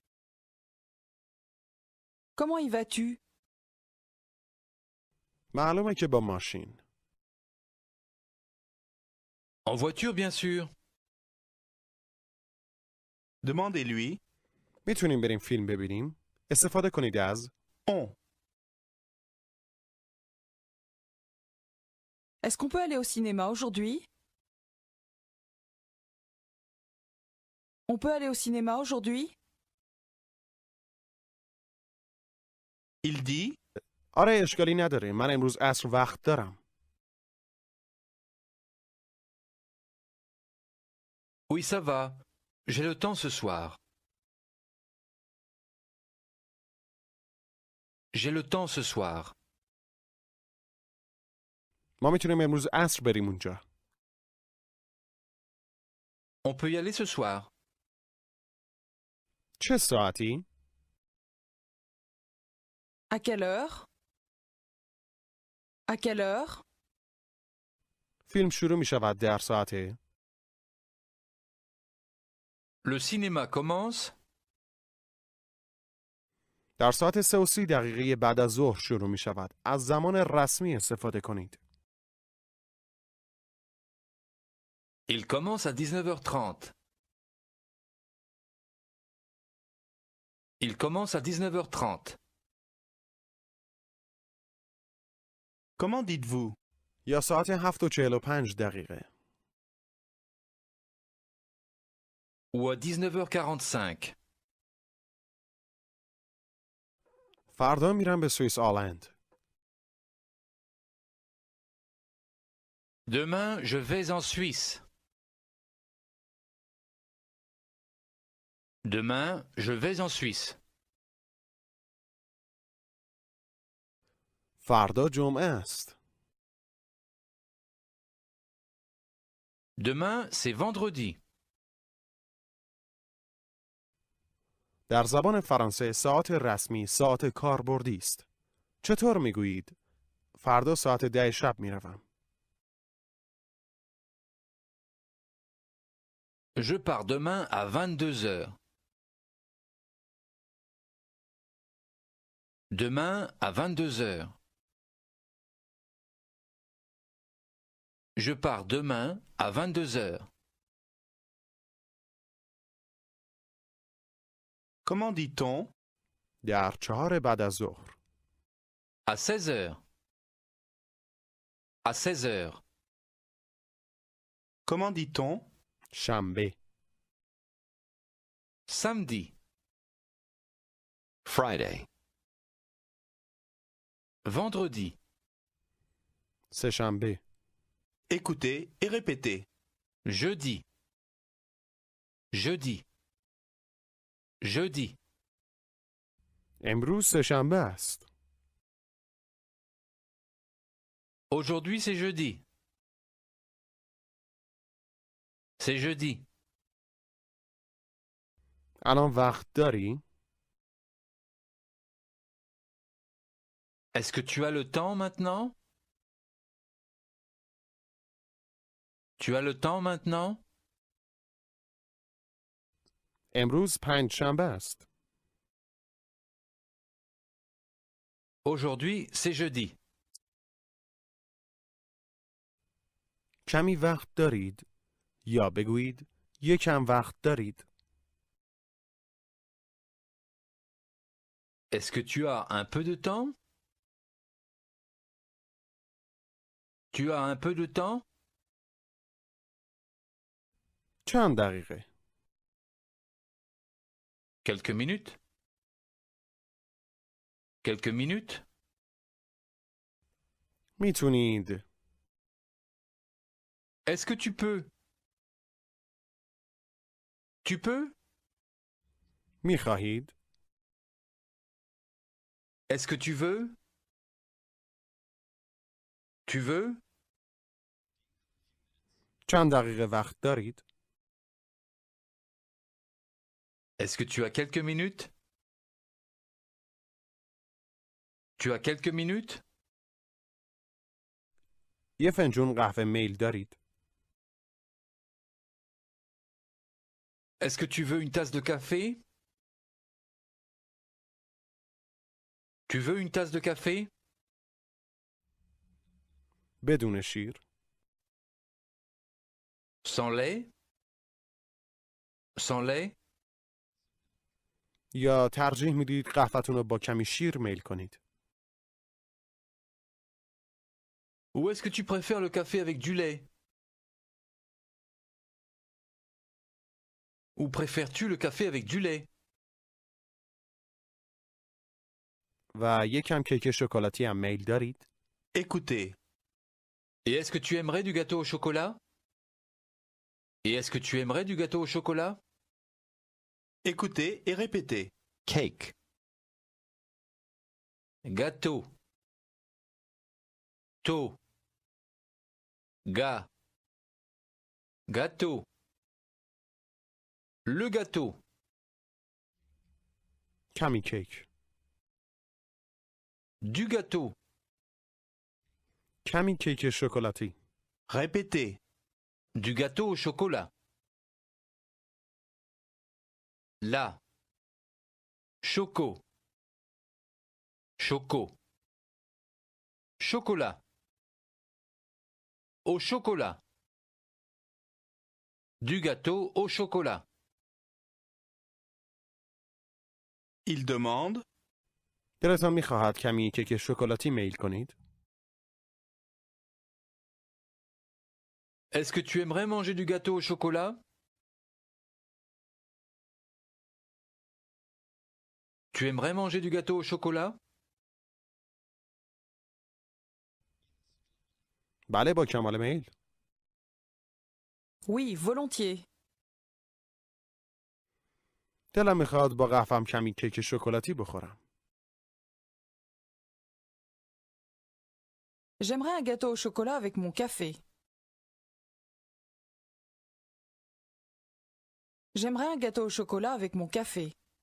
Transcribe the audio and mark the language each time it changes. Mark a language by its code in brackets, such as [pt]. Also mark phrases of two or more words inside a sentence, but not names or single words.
[fr] Comment y vas-tu? [fa] معلومه که با ماشین. [fr] En voiture, bien sûr. Demandez-lui. [fa] میتونیم بریم فیلم ببینیم؟ استفاده کنید از [fr] On. Est-ce qu'on peut aller au cinéma aujourd'hui? On peut aller au cinéma aujourd'hui? Il dit. [fa] آره اشکالی نداره. من امروز عصر وقت دارم. [fr] Oui, ça va. J'ai le temps ce soir. J'ai le temps ce soir. [fa] ما میتونیم امروز عصر بریم اونجا. [fr] On peut y aller ce soir. [fa] چه ساعتی؟ [fr] À quelle heure? À quelle heure? [fa] فیلم شروع می شود در ساعته. [fr] Le cinéma commence [fa] در ساعت 3:30 بعد از ظهر شروع می شود. از زمان رسمی استفاده کنید. [fr] Il commence à 19h30. Il commence à 19h30. Comment dites-vous? [fa] یا ساعت 7:45. [fr] Ou à 19h45. [fa] فردا میرم به سوئیس آلند. [fr] Demain, je vais en Suisse. Demain, je vais en Suisse. [fa] فردا جمعه است. [fr] Demain, c'est vendredi. [fa] در زبان فرانسه ساعت رسمی ساعت کاربردی است. چطور میگویید؟ فردا ساعت 10 شب میروم. [fr] Je pars demain à 22 heures. Demain à 22 heures. Je pars demain à 22 heures. Comment dit-on? [fa] در 4 بعد از ظهر. [fr] À 16 heures. À 16 heures. Comment dit-on? [fa] شنبه. [fr] Samedi. [en] Friday, [fr] Vendredi. [fa] سه‌شنبه. [fr] Écoutez et répétez. Jeudi. Jeudi. Jeudi. [fa] امروز سه‌شنبه است. [fr] Aujourd'hui, c'est jeudi. C'est jeudi. [fa] الان وقت داری؟ [fr] Est-ce que tu as le temps maintenant? Tu as le temps maintenant? [fa] امروز پنجشنبه است. [fr] Aujourd'hui, c'est jeudi. [fa] کمی وقت دارید؟ یا بگویید یکم وقت دارید. [fr] Est-ce que tu as un peu de temps? Tu as un peu de temps? [fa] چند دقیقه؟ [fr] Quelques minutes? Quelques minutes? [fa] میتونید. [fr] Est-ce que tu peux? Tu peux? [fa] می خواهید؟ [fr] Est-ce que tu veux? Tu veux? [fa] چند دقیقه وقت دارید؟ [fr] Est-ce que tu as quelques minutes? Tu as quelques minutes? [fa] یه فنجون قهوه میل دارید؟ [fr] Est-ce que tu veux une tasse de café? Tu veux une tasse de café? [fa] بدون شیر؟ [fr] Sans lait? Sans lait? [fa] یا ترجیح میدید قهوه‌تون رو با کمی شیر میل کنید؟ [fr] Ou est-ce que tu préfères le café avec du lait? Ou préfères-tu le café avec du lait? [fa] و یک کم کیک شکلاتی هم میل دارید؟ [fr] Écoutez. Et est-ce que tu aimerais du gâteau au chocolat? Et est-ce que tu aimerais du gâteau au chocolat? Écoutez et répétez. [en] Cake. [fr] Gâteau. To. Ga. Gâteau. Le gâteau. [fa] کمی کیک. [fr] Du gâteau. [fa] کمی کیک شکلاتی. [fr] Répétez. Du gâteau au chocolat. La. Choco. Choco. Chocolat. Au chocolat. Du gâteau au chocolat. Il demande. [fa] دلتان میخواهد کمی کیک شکلاتی میل کنید؟ [fr] Est-ce que tu aimerais manger du gâteau au chocolat? Tu aimerais manger du gâteau au chocolat? [fa] بله با کمال میل. [fr] Oui, volontiers. [fa] دلم میخواد با قهوه‌ام کمی کیک شکلاتی بخورم. [fr] J'aimerais un gâteau au chocolat avec mon café. J'aimerais un gâteau au chocolat avec mon café.